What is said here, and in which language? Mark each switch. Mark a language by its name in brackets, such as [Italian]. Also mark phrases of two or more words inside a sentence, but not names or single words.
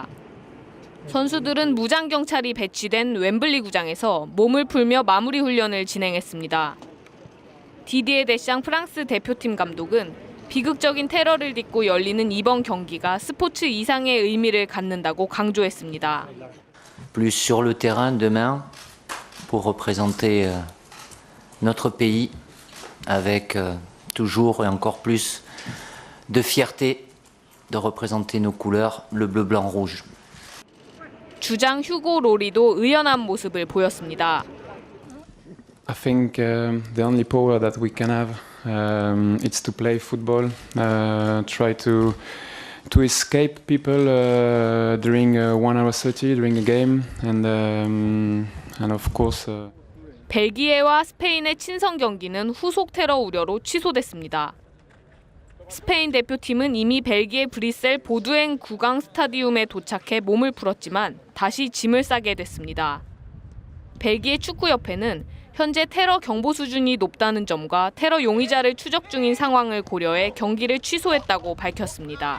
[Korean] 선수들은 무장경찰이 배치된 웸블리 구장에서 몸을 풀며 마무리 훈련을 진행했습니다. 디디에 데샹 프랑스 대표팀 감독은 비극적인 테러를 딛고 열리는 이번 경기가 스포츠 이상의 의미를 갖는다고 강조했습니다. [French] Plus sur le terrain demain pour représenter notre pays avec toujours et encore plus de fierté de représenter nos couleurs, le bleu, blanc, rouge. [Korean] 주장 휴고 로리도 의연한 모습을 보였습니다. [English] I think the only power that we can have it's to play football, try to escape people during 1:30 during a game, and of course. [Korean] 벨기에와 스페인의 친선 경기는 후속 테러 우려로 취소됐습니다. 스페인 대표팀은 이미 벨기에 브뤼셀 보두엥 구강 스타디움에 도착해 몸을 풀었지만 다시 짐을 싸게 됐습니다. 벨기에 축구협회는 현재 테러 경보 수준이 높다는 점과 테러 용의자를 추적 중인 상황을 고려해 경기를 취소했다고 밝혔습니다.